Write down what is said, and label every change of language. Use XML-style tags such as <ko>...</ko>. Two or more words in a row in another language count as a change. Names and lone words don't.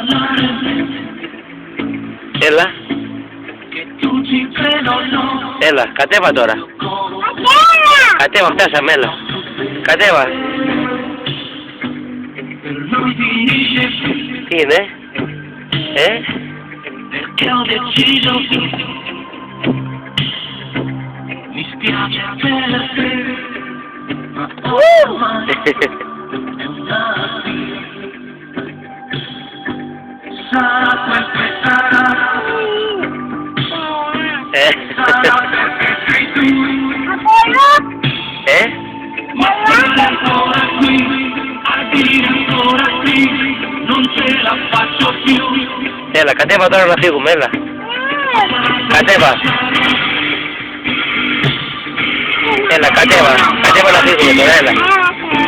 <el>Έλα. Έλα, κατέβα τώρα. Κατέβα, φτάσαμε, έλα. Κατέβα. Τι είναι?</el> <it>Mi spiace per te, ma ormai è una fine. Sarà quel che sarà, sarà perché sei tu. Ma sei ancora qui, a dire ancora sì, non ce la faccio più.</it> <el>Έλα, κατέβα τώρα να φύγουμε, έλα. Κατέβα. Έλα, κατέβα να φύγουμε τώρα, έλα.</el>